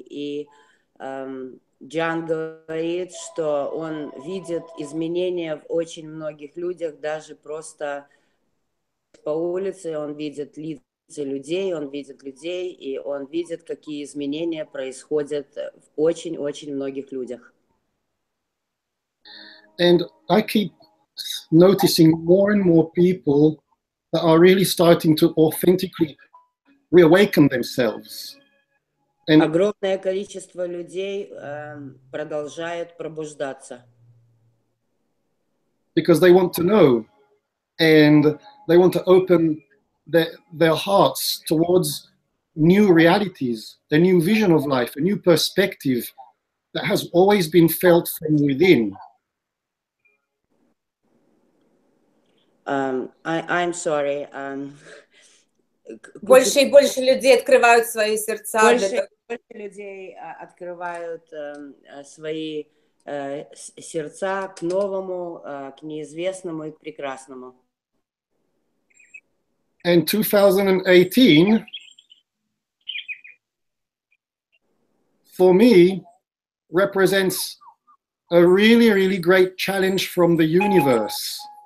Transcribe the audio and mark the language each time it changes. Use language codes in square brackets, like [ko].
[ru] И Gian говорит, что он видит изменения в очень многих людях, даже просто по улице он видит лица людей, он видит людей, и он видит, какие изменения происходят в очень-очень многих людях. [en] And I keep noticing more and more people that are really starting to authentically reawaken themselves. And [ru] огромное количество людей продолжает пробуждаться. [en] Because they want to know, and they want to open their hearts towards new realities, a new vision of life, a new perspective that has always been felt from within. I'm sorry. [ru] Больше и больше людей открывают свои сердца. Больше людей открывают свои сердца к новому, к неизвестному и к прекрасному. [en] And 2018, for me, represents a really, really great challenge from the universe.